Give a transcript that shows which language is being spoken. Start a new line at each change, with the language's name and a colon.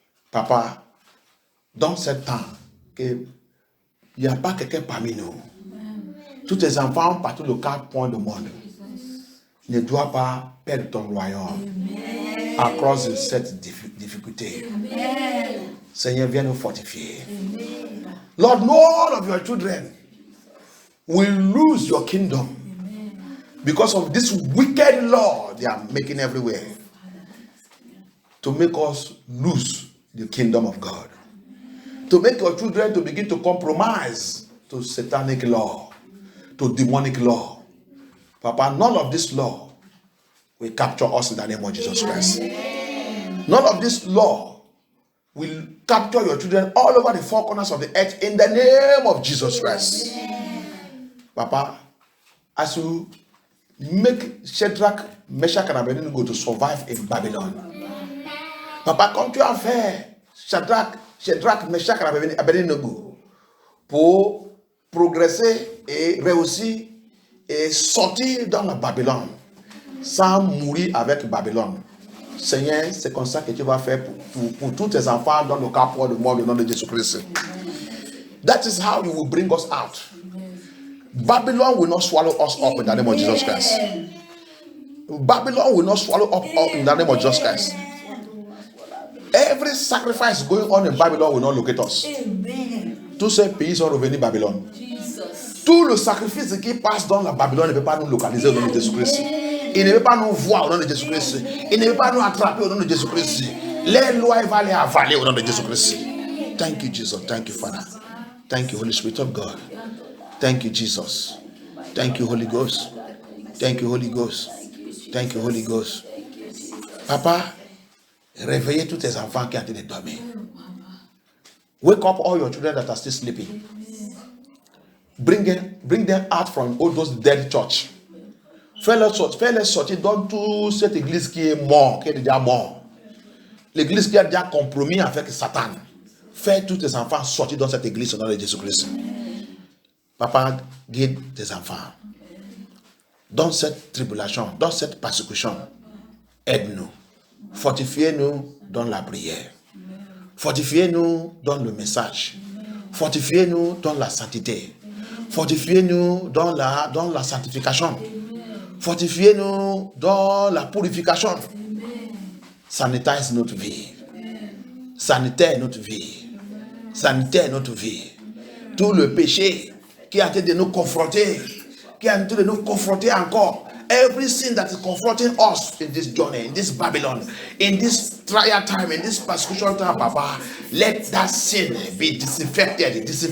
French: Papa, dans ce temps, qu'il n'y a pas quelqu'un parmi nous Tous tes enfants partout le 4 points du monde ne doivent pas perdre ton royaume à cause de cette difficulté. Seigneur, viens nous fortifier.
English: Lord, none of your children will lose your kingdom because of this wicked law they are making everywhere to make us lose the kingdom of God, to make your children to begin to compromise to satanic law, to demonic law. Papa, none of this law will capture us in the name of Jesus Christ. None of this law will capture your children all over the four corners of the earth in the name of Jesus Christ.
French: Papa,
English: as you make Shadrach, Meshach, and Abednego to survive in Babylon,
French: Papa, quand tu as fait Shadrach, Meshach, et Abednego pour progresser et réussir et sortir dans la Babylone sans mourir avec Babylone, Seigneur, c'est comme ça que tu vas faire pour tous tes enfants dans le capot de mort, au nom de Jésus-Christ.
English: That is how you will bring us out. Babylon will not swallow us up in the name of Jesus Christ. Babylon will not swallow up in the name of Jesus Christ. Every sacrifice going on in Babylon will not locate us.
French: Tous ces pays sont revenus à Babylone. Tout le sacrifice qui passe dans la Babylone ne peut pas nous localiser au nom de Jésus-Christ. Il ne peut pas nous voir au nom de Jésus-Christ. Il ne peut pas nous attraper au nom de Jésus-Christ. Les lois vont les avaler au nom de Jésus-Christ.
English: Thank you, Jesus. Thank you, Father. Thank you, Holy Spirit of God. Thank you, Jesus. Thank you, Holy Ghost. Thank you, Holy Ghost. Thank you, Holy Ghost.
French: Papa, réveillez tous tes enfants qui ont été dormir.
English: Wake up all your children that are still sleeping. Bring them out from all those dead church.
French: Fais-les sortir dans toute cette église qui est morte, qui est déjà morte. L'église qui a déjà compromis avec Satan. Fais tous tes enfants sortir dans cette église au nom de Jésus-Christ. Papa, guide tes enfants. Dans cette tribulation, dans cette persécution, aide-nous. Fortifiez-nous dans la prière. Fortifiez-nous dans le message. Fortifiez-nous dans la sainteté. Fortifiez-nous dans la sanctification. Fortifiez-nous dans la purification.
English: Sanitise
French: notre vie. Sanitaire notre vie. Sanitaire notre vie. Tout le péché qui a été de nous confronter, qui a été de nous confronter encore.
English: Every sin that is confronting us in this journey, in this Babylon, in this trial time, in this persecution time, Papa, let that sin be disinfected.